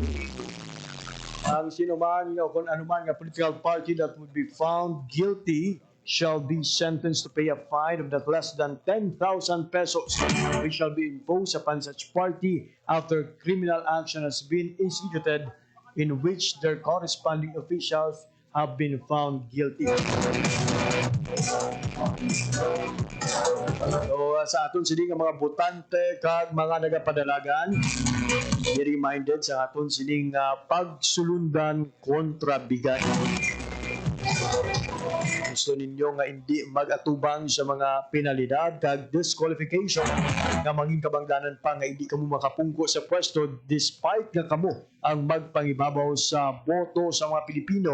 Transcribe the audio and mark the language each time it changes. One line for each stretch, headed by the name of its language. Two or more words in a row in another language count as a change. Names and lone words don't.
Hiligaynon: Ang sinuman o kung anuman nga
English: political party that would be found guilty shall be sentenced to pay a fine of not less than 10,000 pesos, which shall be imposed upon such party after criminal action has been instituted in which their corresponding officials have been found guilty.
Hiligaynon: So, sa aton sini nga mga botante kag mga nagapadalagan,
English: be reminded
Hiligaynon: sa aton sining pagsulundan kontra bigay. Gusto ninyo nga hindi mag-atubang sa mga penalidad kag disqualification nga mangin kabangdanan pa nga hindi kamo makapungko sa pwesto despite nga kamo ang magpangibabaw sa boto sa mga Pilipino.